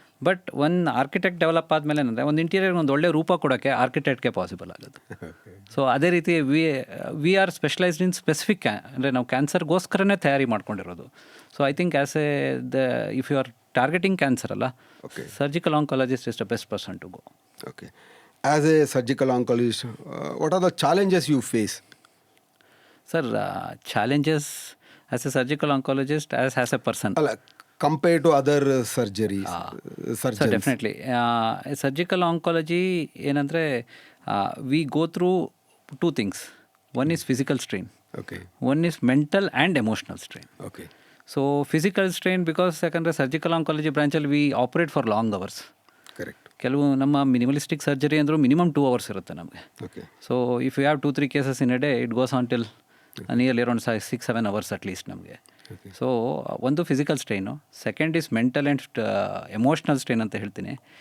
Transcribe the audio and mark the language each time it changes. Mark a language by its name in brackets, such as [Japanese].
[Kannada] But ಒಂದು architect develop ಆದಮೇಲೆ ಏನಂದರೆ ಒಂದು ಇಂಟೀರಿಯರ್ ಒಂದು ಒಳ್ಳೆ ರೂಪ ಕೊಡೋಕ್ಕೆ ಆರ್ಕಿಟೆಕ್ಟ್ಗೆ ಪಾಸಿಬಲ್ ಆಗೋದು. ಸೊ ಅದೇ ರೀತಿ [English] we are specialised in specific [Kannada] ಅಂದರೆ ನಾವು ಕ್ಯಾನ್ಸರ್ಗೋಸ್ಕರನೇ ತಯಾರಿ ಮಾಡ್ಕೊಂಡಿರೋದು. [English] So I think as if you are targeting cancer ಅಲ್ಲ, surgical oncologist is the best person to go. Okay. As a surgical oncologist, what are the challenges you face? Sir, challenges as a surgical oncologist, as a person. Compared to other surgeries, surgeons. So definitely. Surgical oncology, ಏನಂದರೆ we go through two things. One is physical strain. Okay. One is mental and emotional strain. Okay. So physical strain because [Kannada] ಯಾಕಂದರೆ surgical oncology ಬ್ರಾಂಚಲ್ಲಿ [English] We operate for long hours. Correct. [Kannada] ಕೆಲವು ನಮ್ಮ minimalistic surgery ಅಂದರೂ minimum 2 hours ಇರುತ್ತೆ ನಮಗೆ. [English] Okay. So if you have 2-3 cases in a day, it goes on till nearly around 6-7 hours at least ನಮಗೆ. So ಒಂದು physical strain, second is mental and emotional strain [Kannada] ಅಂತ ಹೇಳ್ತೀನಿ.